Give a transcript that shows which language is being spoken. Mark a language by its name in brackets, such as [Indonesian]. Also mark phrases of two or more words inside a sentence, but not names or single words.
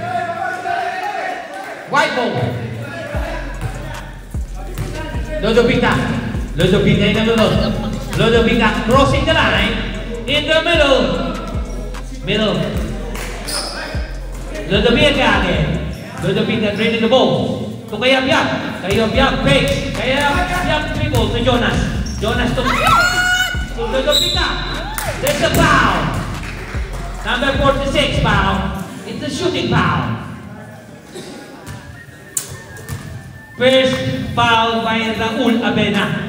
[English] Lodovica in the middle. Lodovica crossing the line in the middle. Lodovica again. Lodovica draining the ball to Cayabia. Cayabia fakes. Cayabia dribble to Jonas. Jonas to Lodovica. There's a foul. Number 46 foul. It's a shooting foul. First foul by Raul Avena.